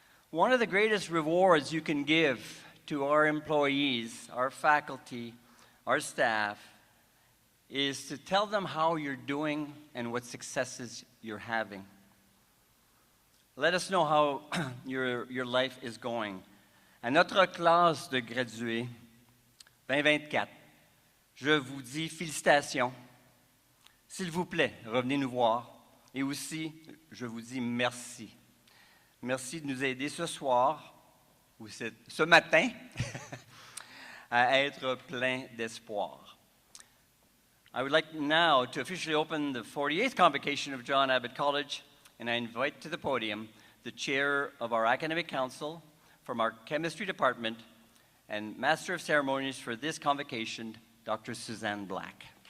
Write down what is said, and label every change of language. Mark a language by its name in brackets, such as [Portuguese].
[English] One of the greatest rewards you can give to our employees, our faculty, our staff, is to tell them how you're doing and what successes you're having. Let us know how your life is going. [French] À notre classe de gradués 2024, je vous dis félicitations. S'il vous plaît, revenez nous voir. Et aussi, je vous dis merci. Merci de nous aider ce soir, ou ce matin, à être plein d'espoir. [English] I would like now to officially open the 48th convocation of John Abbott College, and I invite to the podium the chair of our academic council from our chemistry department and master of ceremonies for this convocation, Dr. Suzanne Black.